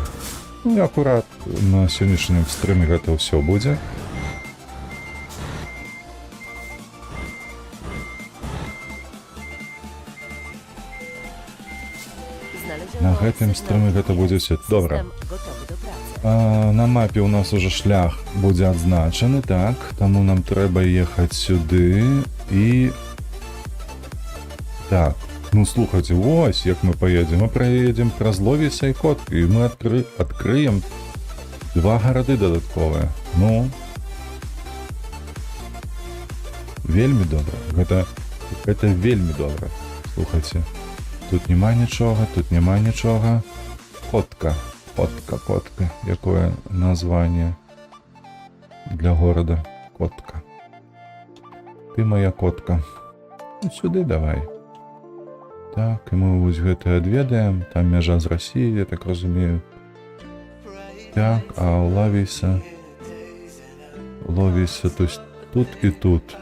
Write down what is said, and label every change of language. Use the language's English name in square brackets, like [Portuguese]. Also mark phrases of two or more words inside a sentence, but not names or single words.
[Belarusian] Ну і акурат на сённяшнім стрыме гэта ўсё будзе. [Polish] Znaleziono [Belarusian] На гэтым стрыме гэта будзе ўсё. Добра. [Polish] System gotowy do pracy. [Belarusian] На мапе у нас уже шлях будзе адзначаны, так, таму нам трэба ехаць сюды і... Так, ну слухайце, вось як [Russian] мы поедем. [Belarusian] Мы проедем праз Ловіса і Котку, і мы адкрыем 2 гарады дадатковыя. Ну, вельмі добра. Гэта вельмі добра. Слухайце, тут няма нічога, тут няма нічога. Котка. Котка. Якое [Russian] название для города? [Belarusian] Котка. Ты моя котка. Ну, сюды давай. Так, і мы вось гэта адведаем. Там мяжа з Расіяй, я так разумею. Так, а Ловіса, [Russian] то есть [Belarusian] тут і тут.